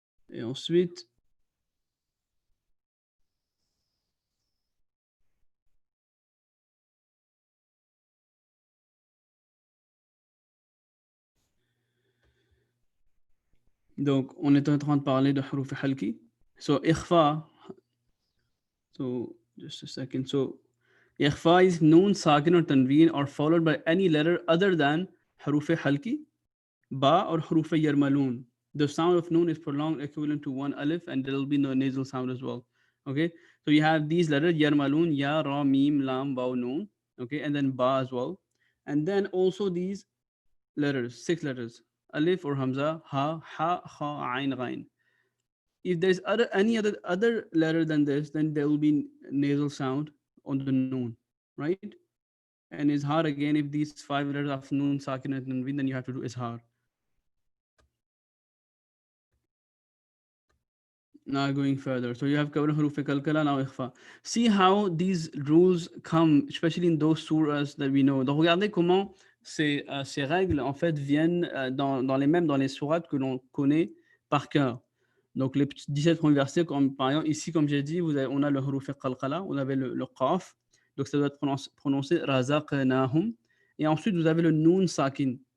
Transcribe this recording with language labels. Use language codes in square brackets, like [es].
[fr] Et ensuite, donc on est en train de parler de haruf halki. [en] So ikhfa. So just a second. So ikhfa is noon, sakin, or tanween are followed by any letter other than haruf halki, ba, or haruf yarmalun. The sound of noon is prolonged equivalent to one alif, and there will be no nasal sound as well. Okay. So you have these letters: yarmalun, ya, ra, mim, lam, ba, noon. Okay, and then ba as well, and then also these letters, 6 letters: alif or hamza, ha, ha, kha, ain, ghain. If there's any other letter than this, then there will be nasal sound on the noon, right? And izhar again, if these 5 letters of noon, sakin, and tanween, then you have to do izhar. Now going further, so you have covered huruf kalkala, now ikhfa. See how these rules come, especially in those surahs that we know. [fr] Donc regardez comment ces règles en fait viennent dans les sourates que l'on connaît par cœur. Donc les 17 premiers versets, comme par exemple ici, comme j'ai dit, on a le huruf qalqala, on avait le qaf, donc ça doit être prononcé razaqnahum, et ensuite vous avez le noun sakin.